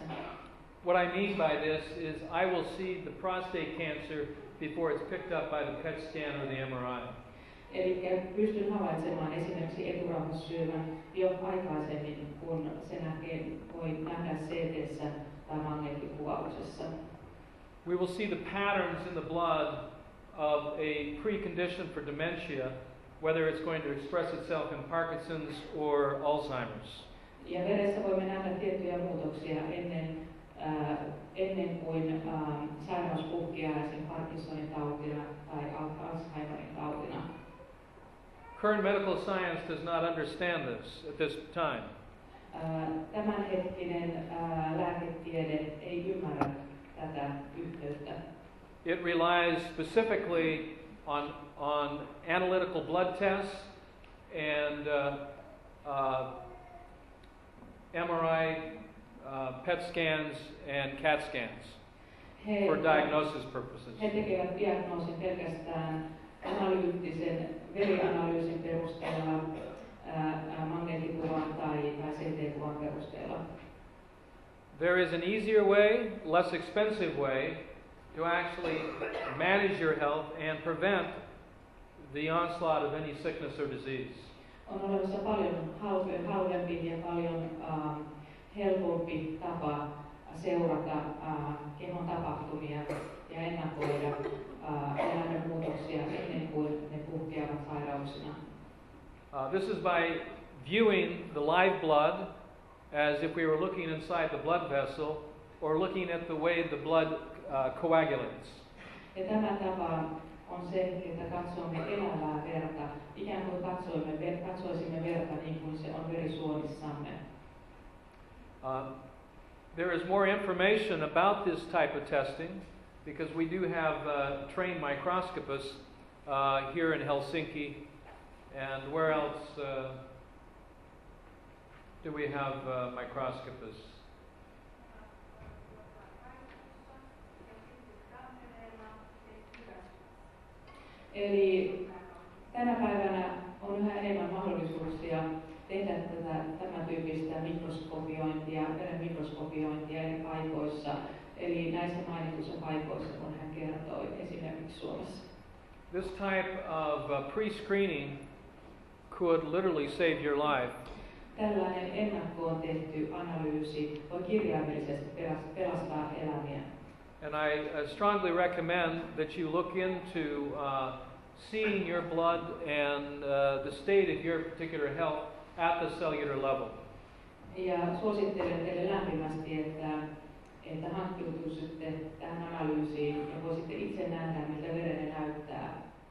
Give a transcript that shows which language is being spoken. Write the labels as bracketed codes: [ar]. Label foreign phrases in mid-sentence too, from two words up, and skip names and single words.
[en] What I mean by this is I will see the prostate cancer before it's picked up by the PET scan or the MRI. [fi] Eli pystyn havaitsemaan esimerkiksi eturauhassyövän jo aikaisemmin, kun se voi nähdä CT:ssä tai magneettikuvauksessa. [en] We will see the patterns in the blood of a precondition for dementia, whether it's going to express itself in Parkinson's or Alzheimer's. [fi] Ja veressä voimme nähdä tiettyjä muutoksia ennen kuin sairaus puhkeaa esimerkiksi Parkinsonin tautina tai Alzheimerin tautina. [en] Current medical science does not understand this at this time. [fi] Tämänhetkinen lääketiede ei ymmärrä tätä yhteyttä. [en] It relies specifically on analytical blood tests and MRI, PET scans, and CAT scans for diagnosis purposes. [fi] He tekevät diagnoosin pelkästään analyyttisen verianalyysin perusteella, magneettikuvan tai CT-kuvan perusteella. [en] There is an easier way, less expensive way, to actually manage your health and prevent the onslaught of any sickness or disease. [fi] On olemassa paljon halvempi ja paljon helpompi tapa seurata kehon tapahtumia ja ennakoida elämän muutoksia ennen kuin ne puhkeavat sairauksina. [en] This is by viewing the live blood as if we were looking inside the blood vessel or looking at the way the blood coagulates. [fi] Ja tämä tapa on se, että katsomme elävää verta, ikään kuin katsoisimme verta niin kuin se on verisuonissamme. [en] There is more information about this type of testing because we do have trained microscopists here in Helsinki. And where else do we have microscopists? [fi] Eli tänä päivänä on yhä enemmän mahdollisuuksia tehdä tämän tyyppistä mikroskopiointia, veren mikroskopiointia eri paikoissa. Eli näissä mainituissa paikoissa, kun hän kertoi, esimerkiksi Suomessa. [en] This type of pre-screening could literally save your life. [fi] Tällainen ennakkoon tehty analyysi voi kirjaimellisesti pelastaa elämiä. [en] And I strongly recommend that you look into seeing your blood and the state of your particular health at the cellular level. [fi] Ja suosittelen teille lämpimästi, että hankkiutuisitte tähän analyysiin ja voisitte itse nähdä, miltä verenne näyttää